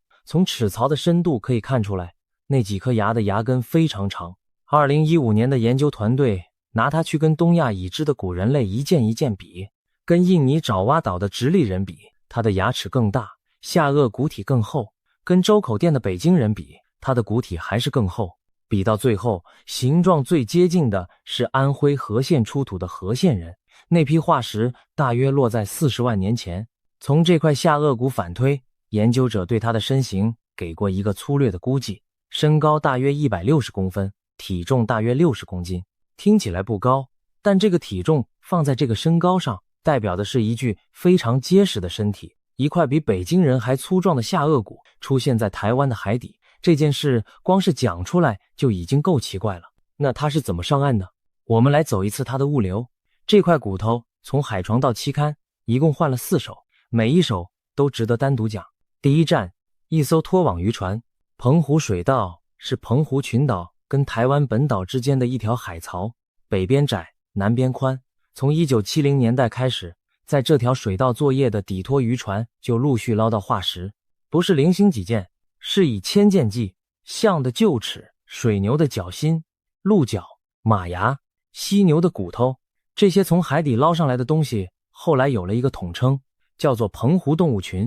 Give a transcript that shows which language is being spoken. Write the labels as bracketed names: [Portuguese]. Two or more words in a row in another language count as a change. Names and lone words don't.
[Chinese] 從齒槽的深度可以看出來，那幾顆牙的牙根非常長。2015年的研究團隊拿它去跟東亞已知的古人類一件一件比，跟印尼爪哇島的直立人比，它的牙齒更大，下顎骨體更厚；跟周口店的北京人比，它的骨体還是更厚。比到最後，形狀最接近的是安徽和縣出土的和縣人，那批化石大約落在40萬年前。從這塊下顎骨反推，研究者對它的身形給過一個粗略的估計，身高大約160公分，體重大約60公斤。聽起來不高，但這個體重放在這個身高上，代表的是一具非常結實的身體。一塊比北京人還粗壯的下顎骨出現在台灣的海底，這件事光是講出來就已經夠奇怪了。那它是怎麼上岸的？我們來走一次它的物流。這塊骨頭從海床到期刊一共換了4艘，每一艘都值得單獨講。第一站，一艘拖網漁船。澎湖水道是澎湖群島跟台灣本島之間的一條海槽，北邊窄，南邊寬。從1970年代開始，在這條水道作業的底拖漁船就陸續撈到化石，不是零星幾件，是以千件計，象的臼齒、水牛的腳心、鹿角、馬牙、犀牛的骨頭，這些從海底撈上來的東西，後來有了一個統稱，叫做澎湖動物群。